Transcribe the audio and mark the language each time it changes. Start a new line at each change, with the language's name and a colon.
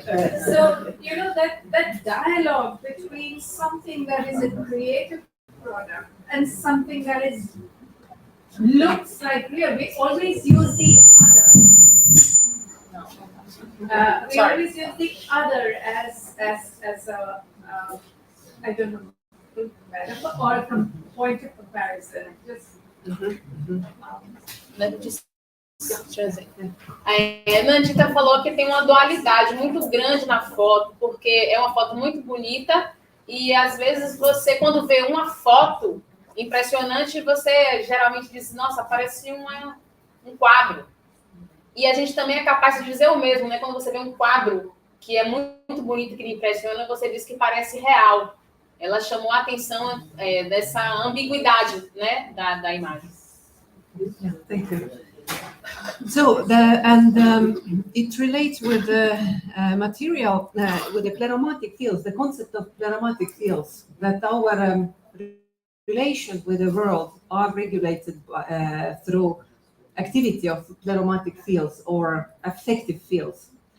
English: So, you know, that dialogue between something that is a creative product and something that is looks like real, we always use the other. We Sorry. always use the other as a I don't know, metaphor or a point of comparison. Just Let me just trazer.
Portuguese: A Nandita falou que tem uma dualidade muito grande na foto, porque é uma foto muito bonita e às vezes você, quando vê uma foto impressionante, você geralmente diz, nossa, parece um quadro. E a gente também é capaz de dizer o mesmo, né? Quando você vê um quadro que é muito bonito, que lhe impressiona, você diz que parece real. Ela chamou a atenção dessa ambiguidade, né, da imagem.
English: Yeah, thank you. So, it relates with the material, with the pleromatic fields, the concept of pleromatic fields, that our relations with the world are regulated through activity of pleromatic fields or affective fields.